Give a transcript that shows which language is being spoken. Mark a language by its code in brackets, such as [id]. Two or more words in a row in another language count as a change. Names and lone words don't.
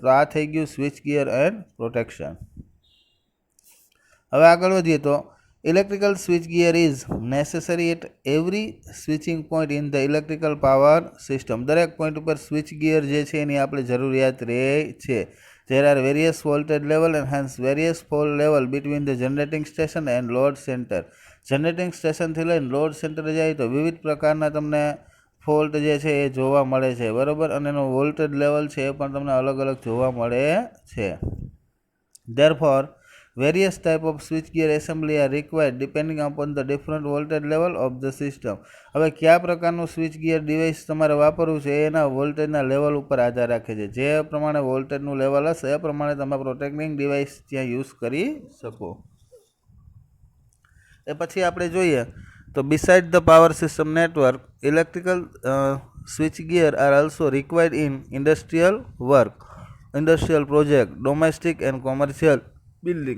[gu] તો આ થઈ ગયું [en] switch gear and protection. [gu] હવે આગળ વધીએ તો [en] electrical switch gear is necessary at every switching point in the electrical power system. [gu] દરેક પોઈન્ટ ઉપર [en] switch gear [gu] જે છે એની આપણે જરૂરિયાત રહે છે. [en] There are various voltage level and hence various fault level between the generating station and load center. [gu] જનરેટિંગ સ્ટેશનથી લઈને [en] load center [gu] જાય તો વિવિધ પ્રકારના તમને ફોલ્ટ જે છે એ જોવા મળે છે, બરાબર, અને એનો [en] voltage level [gu] છે એ પણ તમને અલગ અલગ જોવા મળે છે. [en] Therefore, various type of switchgear assembly are required depending upon the different voltage level of the system. [gu] હવે કયા પ્રકારનું [en] switch gear device [gu] તમારે વાપરવું છે એના વોલ્ટેજના લેવલ ઉપર આધાર રાખે છે. જે પ્રમાણે વોલ્ટેજનું લેવલ હશે એ પ્રમાણે તમે [en] protecting device [gu] ત્યાં યુઝ કરી શકો. એ પછી આપણે જોઈએ તો [en] beside the power system network, electrical switch gear are also required in industrial work, industrial project, domestic and commercial building.